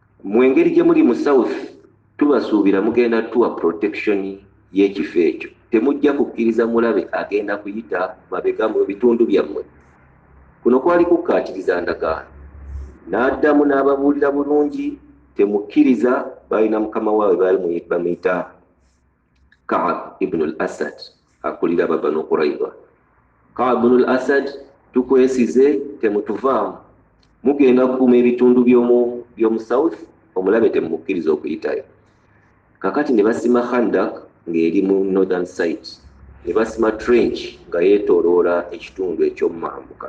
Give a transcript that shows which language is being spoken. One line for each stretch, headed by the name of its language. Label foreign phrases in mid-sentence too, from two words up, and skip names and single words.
Ganda: mwengeri gye muli mu south tubasuubira mugenda tuwa protection y'ekifo ekyo. Temujja kukkiriza mulabe agenda kuyita mabega mu bitundu byammwe. Kuno kwali kukkaatiriza ndagaano. N'addamu n'ababuulira bulungi, temukkiriza. Balina mukama waabwe baali bamuyita Ka'b ibn al-Asad, akulira Banu Qurayza. Ka'b ibn al-Asad, tukwesize, temutuvaamu. Mugenda kukuuma ebitundu by'omu south, omulabe temukkiriza okuyitayo. Kakati ne basima Khandak ng'eri mu
English: northern side,
Ganda: ne basima trench nga yeetooloola ekitundu eky'omumambuka.